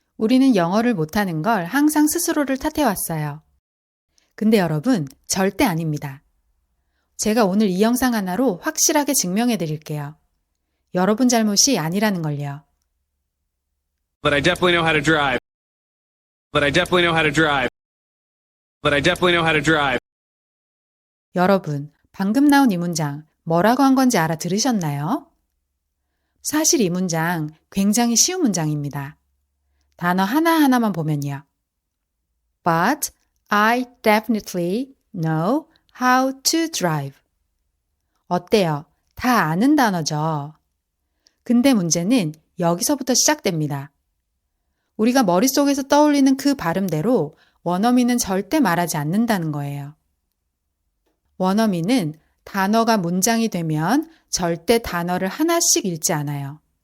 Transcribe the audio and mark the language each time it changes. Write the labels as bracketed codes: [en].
[ko] 우리는 영어를 못하는 걸 항상 스스로를 탓해왔어요. 근데 여러분, 절대 아닙니다. 제가 오늘 이 영상 하나로 확실하게 증명해 드릴게요. 여러분 잘못이 아니라는 걸요. [en] But I definitely know how to drive. But I definitely know how to drive. But I definitely know how to drive. [ko] 여러분, 방금 나온 이 문장 뭐라고 한 건지 알아들으셨나요? 사실 이 문장 굉장히 쉬운 문장입니다. 단어 하나하나만 보면요. [en] But I definitely know how to drive. [ko] 어때요? 다 아는 단어죠. 근데 문제는 여기서부터 시작됩니다. 우리가 머릿속에서 떠올리는 그 발음대로 원어민은 절대 말하지 않는다는 거예요. 원어민은 단어가 문장이 되면 절대 단어를 하나씩 읽지 않아요.